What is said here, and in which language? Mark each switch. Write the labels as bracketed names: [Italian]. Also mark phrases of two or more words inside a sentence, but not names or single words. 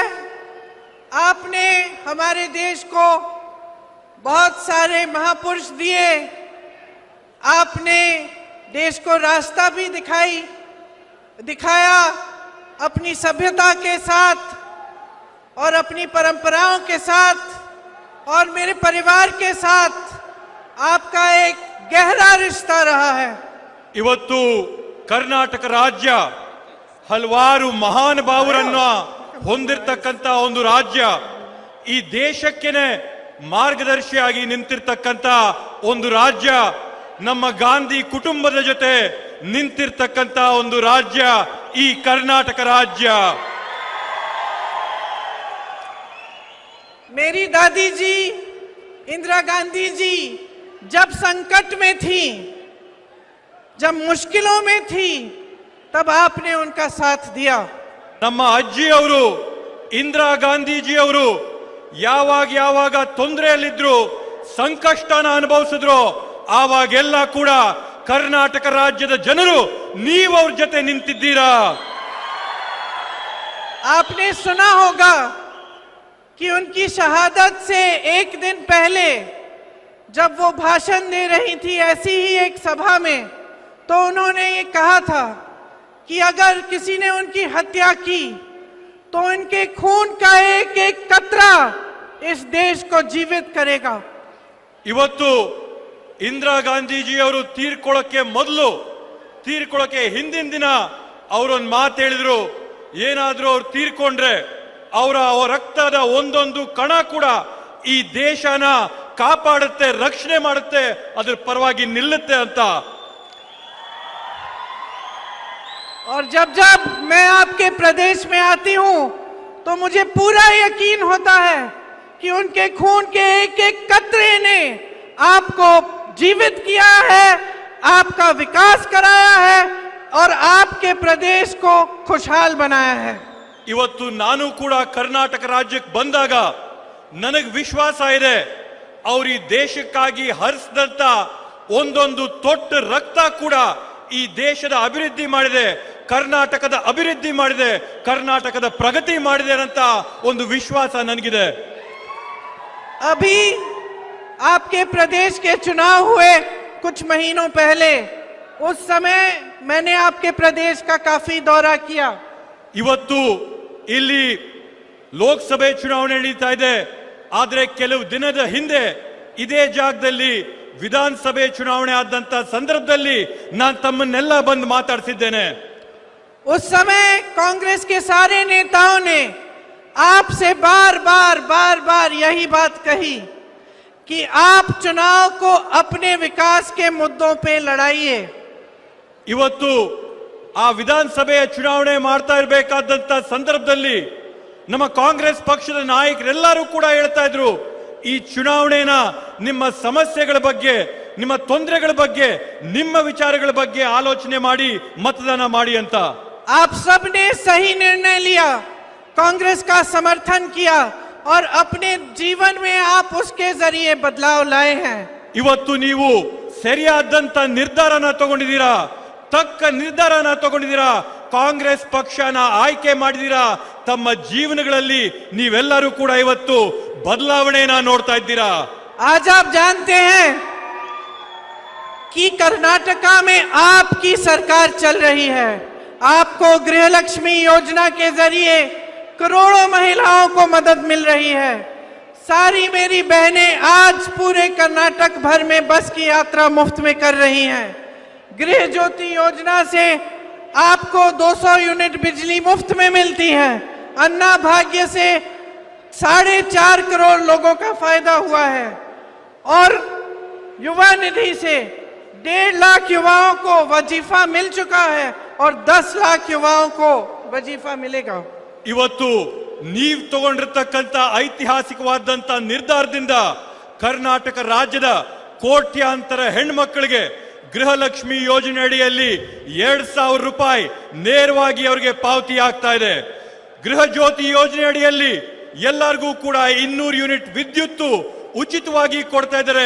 [Hindi] आपने हमारे देश को बहुत सारे महापुरुष दिए, आपने देश को रास्ता भी दिखाया अपनी सभ्यता के साथ और अपनी परंपराओं के साथ, और मेरे परिवार के साथ आपका एक गहरा रिश्ता रहा है। [Kannada] ಇವತ್ತು ಕರ್ನಾಟಕ ರಾಜ್ಯ ಹಲವಾರು ಮಹಾನುಭಾವರನ್ನ ಹೊಂದಿರತಕ್ಕಂತ ಒಂದು ರಾಜ್ಯ, ಈ ದೇಶಕ್ಕೆನೆ ಮಾರ್ಗದರ್ಶಿಯಾಗಿ ನಿಂತಿರ್ತಕ್ಕಂತ ಒಂದು ರಾಜ್ಯ, ನಮ್ಮ ಗಾಂಧಿ ಕುಟುಂಬದ ಜೊತೆ ನಿಂತಿರ್ತಕ್ಕಂತ ಒಂದು ರಾಜ್ಯ ಈ ಕರ್ನಾಟಕ ರಾಜ್ಯ। [Hindi] मेरी दादी जी इंदिरा गांधी जी जब संकट में थी, जब मुश्किलों में थी, तब आपने उनका साथ दिया। [Kannada] ನಮ್ಮ ಅಜ್ಜಿ ಅವರು ಇಂದಿರಾ ಗಾಂಧೀಜಿ ಅವರು ಯಾವಾಗ ತೊಂದರೆಯಲ್ಲಿದ್ರು, ಸಂಕಷ್ಟನ ಅನುಭವಿಸಿದ್ರು, ಆವಾಗೆಲ್ಲ ಕೂಡ ಕರ್ನಾಟಕ ರಾಜ್ಯದ ಜನರು ನೀವು ಅವ್ರ ಜೊತೆ ನಿಂತಿದ್ದೀರಾ। [Hindi] आपने सुना होगा कि उनकी शहादत से एक दिन पहले जब वो भाषण दे रही थी ऐसी ही एक सभा में, तो उन्होंने ये कहा था कि अगर किसी ने उनकी हत्या की तो उनके खून का एक एक कतरा इस देश को जीवित करेगा। [Kannada] ಇವತ್ತು ಇಂದಿರಾ ಗಾಂಧೀಜಿ ಅವರು ತೀರ್ಕೊಳ್ಳೋಕೆ ಹಿಂದಿನ ದಿನ ಅವರೊಂದು ಮಾತು ಹೇಳಿದ್ರು, ಏನಾದ್ರೂ ಅವ್ರು ತೀರ್ಕೊಂಡ್ರೆ ಅವರ ರಕ್ತದ ಒಂದೊಂದು ಕಣ ಕೂಡ ಈ ದೇಶನ ಕಾಪಾಡುತ್ತೆ, ರಕ್ಷಣೆ ಮಾಡುತ್ತೆ, ಅದ್ರ ಪರವಾಗಿ ನಿಲ್ಲುತ್ತೆ ಅಂತ। [Hindi] और जब जब मैं आपके प्रदेश में आती हूं तो मुझे पूरा यकीन होता है कि उनके खून के एक एक कतरे ने आपको जीवित किया है, आपका विकास कराया है और आपके प्रदेश को खुशहाल बनाया है। [Kannada] ಇವತ್ತು ನಾನು ಕೂಡ ಕರ್ನಾಟಕ ರಾಜ್ಯಕ್ಕೆ ಬಂದಾಗ ನನಗೆ ವಿಶ್ವಾಸ ಇದೆ, ಅವ್ರ ಈ ದೇಶಕ್ಕಾಗಿ ಹರಿಸಿದಂತ ಒಂದೊಂದು ತೊಟ್ಟು ರಕ್ತ ಕೂಡ ಈ ದೇಶದ ಅಭಿವೃದ್ಧಿ ಮಾಡಿದೆ, ಕರ್ನಾಟಕದ ಅಭಿವೃದ್ಧಿ ಮಾಡಿದೆ, ಕರ್ನಾಟಕದ ಪ್ರಗತಿ ಮಾಡಿದೆ ಅಂತ ಒಂದು ವಿಶ್ವಾಸ ನನಗಿದೆ। [Hindi] अभी आपके प्रदेश के चुनाव हुए कुछ महीनों पहले, उस समय मैंने आपके प्रदेश का काफी दौरा किया। [Kannada] ಇವತ್ತು ಇಲ್ಲಿ ಲೋಕಸಭೆ ಚುನಾವಣೆ ನಡೀತಾ ಇದೆ, ಆದ್ರೆ ಕೆಲವು ದಿನದ ಹಿಂದೆ ಇದೇ ಜಾಗದಲ್ಲಿ ವಿಧಾನಸಭೆ ಚುನಾವಣೆ ಆದಂತ ಸಂದರ್ಭದಲ್ಲಿ ನಾನು ತಮ್ಮನ್ನೆಲ್ಲ ಬಂದು ಮಾತಾಡ್ತಿದ್ದೇನೆ। [Hindi] उस समय कांग्रेस के सारे नेताओं ने आपसे बार बार यही बात कही कि आप चुनाव को अपने विकास के मुद्दों पे लड़ाइए। [Kannada] ಇವತ್ತು ಆ ವಿಧಾನಸಭೆಯ ಚುನಾವಣೆ ಮಾಡ್ತಾ ಇರಬೇಕಾದಂತ ಸಂದರ್ಭದಲ್ಲಿ ನಮ್ಮ ಕಾಂಗ್ರೆಸ್ ಪಕ್ಷದ ನಾಯಕರೆಲ್ಲರೂ ಕೂಡ ಹೇಳ್ತಾ ಇದ್ರು, ಈ ಚುನಾವಣೆನ ನಿಮ್ಮ ಸಮಸ್ಯೆಗಳ ಬಗ್ಗೆ, ನಿಮ್ಮ ತೊಂದರೆಗಳ ಬಗ್ಗೆ, ನಿಮ್ಮ ವಿಚಾರಗಳ ಬಗ್ಗೆ ಆಲೋಚನೆ ಮಾಡಿ मतदान ಮಾಡಿ ಅಂತ। [Hindi] आप सबने सही निर्णय लिया, कांग्रेस का समर्थन किया और अपने जीवन में आप उसके जरिए बदलाव लाए हैं। [Kannada] ಇವತ್ತು ನೀವು ಸರಿಯಾದಂತ ನಿರ್ಧಾರನ ತಗೊಂಡಿದ್ದೀರಾ, ತಕ್ಕ ನಿರ್ಧಾರನ ತಗೊಂಡಿದ್ದೀರಾ, ಕಾಂಗ್ರೆಸ್ ಪಕ್ಷನ ಆಯ್ಕೆ ಮಾಡಿದ್ದೀರಾ, ತಮ್ಮ ಜೀವನಗಳಲ್ಲಿ ನೀವೆಲ್ಲರೂ ಕೂಡ ಇವತ್ತು ಬದಲಾವಣೆನ ನೋಡ್ತಾ ಇದ್ದೀರಾ। [Hindi] आज आप जानते हैं कि कर्नाटका में आपकी सरकार चल रही है। आपको गृहलक्ष्मी योजना के जरिए करोड़ों महिलाओं को मदद मिल रही है। सारी मेरी बहनें आज पूरे कर्नाटक भर में बस की यात्रा मुफ्त में कर रही हैं। गृह ज्योति योजना से आपको 200 यूनिट बिजली मुफ्त में मिलती है। अन्ना भाग्य से 4.5 करोड़ लोगों का फायदा हुआ है और युवा निधि से 1.5 लाख युवाओं को वजीफा मिल चुका है और 10 लाख युवाओं को वजीफा मिलेगा। [Kannada] ಇವತ್ತು ನೀವು ತಗೊಂಡಿರತಕ್ಕಂತ ಐತಿಹಾಸಿಕವಾದಂತ ನಿರ್ಧಾರದಿಂದ ಕರ್ನಾಟಕ ರಾಜ್ಯದ ಕೋಟ್ಯಾಂತರ ಹೆಣ್ಮಕ್ಕಳಿಗೆ ಗೃಹಲಕ್ಷ್ಮಿ ಯೋಜನೆ ಅಡಿಯಲ್ಲಿ 2,000 ರೂಪಾಯಿ ನೇರವಾಗಿ ಅವರಿಗೆ ಪಾವತಿ ಆಗ್ತಾ ಇದೆ। ಗೃಹ ಜ್ಯೋತಿ ಯೋಜನೆ ಅಡಿಯಲ್ಲಿ ಎಲ್ಲರಿಗೂ ಕೂಡ 200 ಯೂನಿಟ್ ವಿದ್ಯುತ್ ಉಚಿತವಾಗಿ ಕೊಡ್ತಾ ಇದ್ದಾರೆ।